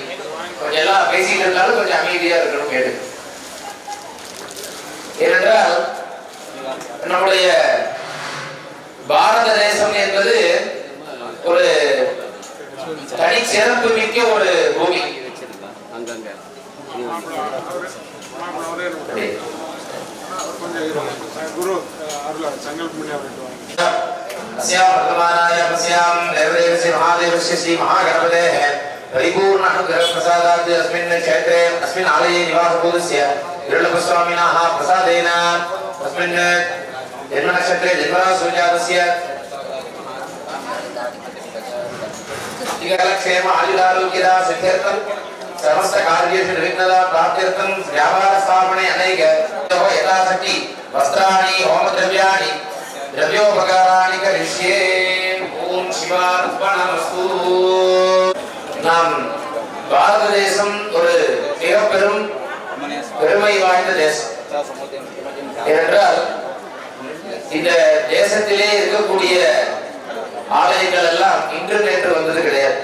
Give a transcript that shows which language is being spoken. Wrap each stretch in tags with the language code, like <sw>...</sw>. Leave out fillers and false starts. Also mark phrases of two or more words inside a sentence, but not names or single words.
<ta>கொஞ்சம் எல்லாம் பேசிட்டு இருந்தாலும் கொஞ்சம் அமைதியா இருக்கணும் கேட்டு. ஏனென்றால் நம்முடைய பாரத தேசம் என்பது ஒரு தனி சிறப்பு மிக்க ஒரு பூமி. குரு அருளா சங்கல்ப பண்ணி</ta> <sa>अस्यां वर्तमानाय अस्यां देवदेवस्य महादेवस्य श्री महागणपतेः परिपूर्ण अनुग्रह प्रसादात् अस्मिन् क्षेत्रे अस्मिन् आलये निवासभूतस्य इरुळप्पस्वामिनः प्रसादेन अस्मिन् जन्मनक्षत्रे जन्मराशिजातस्य इहलोकक्षेम आयुरारोग्यदा सिद्ध्यर्थं समस्त कार्येषु निर्विघ्नता प्राप्त्यर्थं व्यापार स्थापने अनेक यथाशक्ति वस्त्राणि होमद्रव्याणि द्रव्योपकाराणि करिष्ये. ओम शिवार्पणमस्तु.</sa> <ta>நாம் பாரத தேசம் ஒரு மிகப்பெரும் பெருமை வாய்ந்த தேசம். ஏனென்றால் இந்த தேசத்திலே இருக்கக்கூடிய ஆலயங்கள் எல்லாம் இன்று நேற்று வந்தது கிடையாது.</ta>